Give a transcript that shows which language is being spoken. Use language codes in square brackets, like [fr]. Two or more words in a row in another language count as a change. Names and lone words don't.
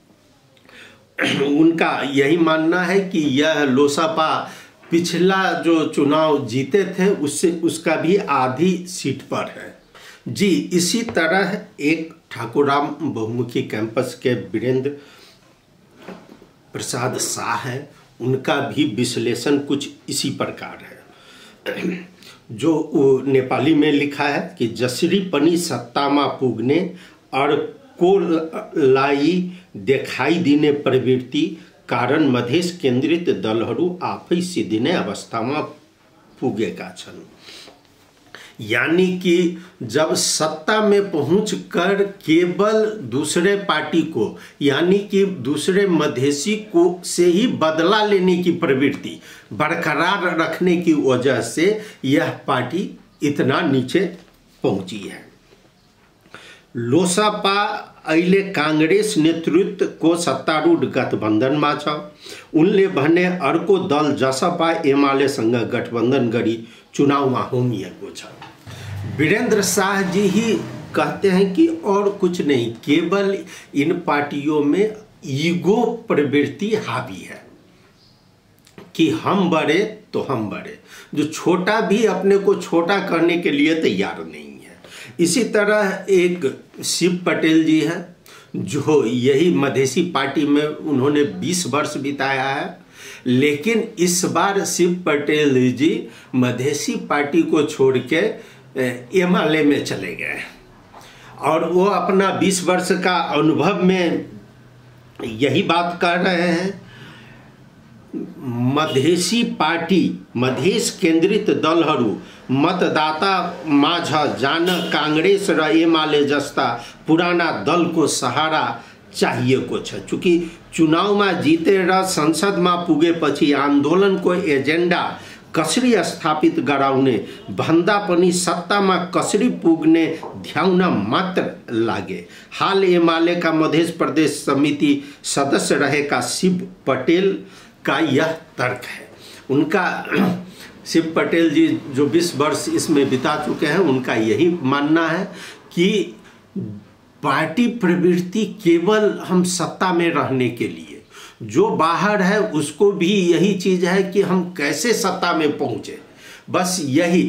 [hi] उनका यही मानना है कि यह लोसपा पिछला जो चुनाव जीते थे उसका भी आधी सीट पर है। जी, इसी तरह एक ठाकुराम बहुमुखी कैंपस के वीरेंद्र प्रसाद शाह है, उनका भी विश्लेषण कुछ इसी प्रकार है। जो नेपाली में लिखा है कि [ne] जसरी पनि सत्तामा पुग्ने अर्को लाई देखाई दिने प्रवृत्ति कारण मधेश केन्द्रित दलहरू आफै सिद्धिने अवस्थामा पुगेका छन्। [hi] यानी कि जब सत्ता में पहुंचकर केवल दूसरे पार्टी को, यानी कि दूसरे मधेसी को से ही बदला लेने की प्रवृत्ति बरकरार रखने की वजह से यह पार्टी इतना नीचे पहुंची है। [ne] लोसपा अहिले कांग्रेस नेतृत्व को सत्तारूढ़ गठबंधन में छ। उनले भने अर्को दल जसपा एमालेसँग गठबंधन गरी चुनावमा होमिएको छ। [hi] वीरेंद्र शाह जी ही कहते हैं कि और कुछ नहीं, केवल इन पार्टियों में ईगो प्रवृत्ति हावी है कि हम बड़े तो हम बड़े, जो छोटा भी अपने को छोटा करने के लिए तैयार नहीं है। इसी तरह एक शिव पटेल जी हैं, जो यही मधेसी पार्टी में उन्होंने 20 वर्ष बिताया है, लेकिन इस बार शिव पटेल जी मधेसी पार्टी को छोड़ के एमएलए में चले गए और वो अपना 20 वर्ष का अनुभव में यही बात कर रहे हैं। [ne] मधेसी पार्टी मधेश केन्द्रित दलहरू मतदाता माझ जान कांग्रेस र एमाले जस्ता पुराना दल को सहारा चाहिएको छ। चूँकि चुनावमा जितेर संसदमा पुगेपछि आन्दोलनको एजेन्डा कसरी स्थापित गराउने भन्दा पनि सत्तामा कसरी पुग्ने ध्याउन मात्र लागे। [hi] हाल एमाले का मध्य प्रदेश समिति सदस्य रहेका शिव पटेल का यह तर्क है। उनका शिव पटेल जी जो 20 वर्ष इसमें बिता चुके हैं, उनका यही मानना है कि पार्टी प्रवृत्ति केवल हम सत्ता में रहने के लिए, जो बाहर है उसको भी यही चीज है कि हम कैसे सत्ता में पहुंचे, बस यही।